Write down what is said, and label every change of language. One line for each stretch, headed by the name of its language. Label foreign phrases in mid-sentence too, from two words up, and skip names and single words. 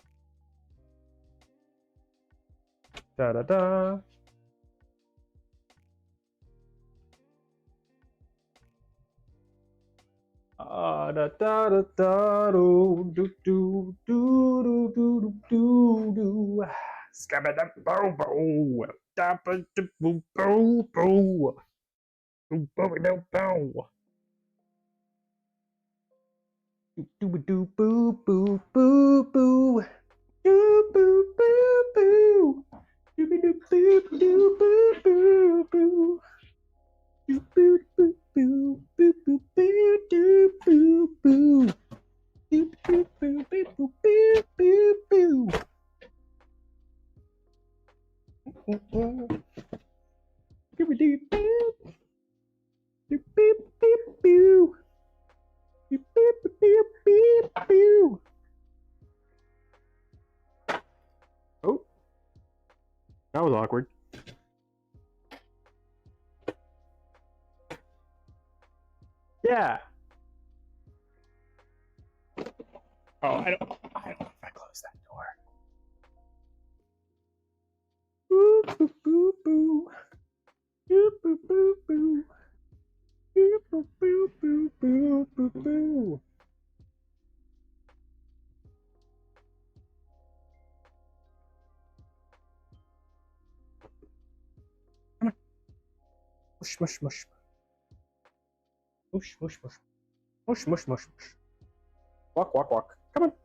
English: Da da da. Da da da da do do do do do do do do. Scabba da bow bow. Da ba da boo bow bow. Boo bow bow bow. Do do do boo boo boo boo. Do boo boo boo. Do do do boo do boo boo boo. Do boo boo boo boo boo boo do boo boo. Do boo boo boo boo boo boo boo. Do do boo. Do beep beep boo. Do beep beep beep boo. Oh, that was awkward. Yeah. Oh, I don't know if I close that door. Boo boo boo boo. Boo boo boo boo. Boo boo boo boo boo boo boo. Come on. Mush mush mush. Mush mush mush. Mush mush mush mush. Walk walk walk. Come on.